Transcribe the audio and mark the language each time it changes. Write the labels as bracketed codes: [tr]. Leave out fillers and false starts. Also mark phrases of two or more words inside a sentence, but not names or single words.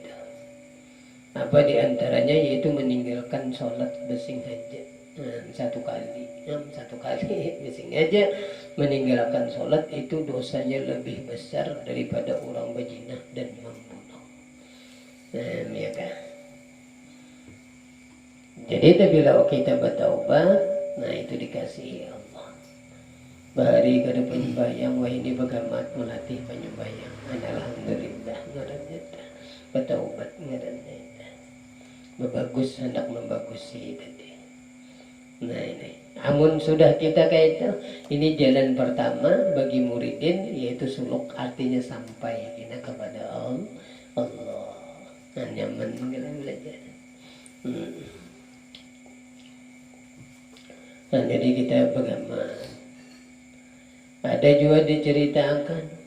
[id] Apa diantaranya yaitu meninggalkan sholat bersengaja satu kali bersengaja meninggalkan sholat itu dosanya lebih besar daripada orang berzina dan membunuh. Ya kan? Jadi bila kita bertaubat, nah itu dikasihi Allah. [bjn] Bahari kada penyembayang, wah ini bagamat melatih penyembayang. Alhamdulillah ngarannya bertaubat ngarannya. Bagus hendak membagusi tadi. [id] Nah ini, amun sudah kita kayak itu, ini jalan pertama bagi muridin yaitu suluk, artinya sampai kita kepada Allah. Nah, nyaman kita belajar. Nah, jadi kita bagaimana? Ada juga diceritakan.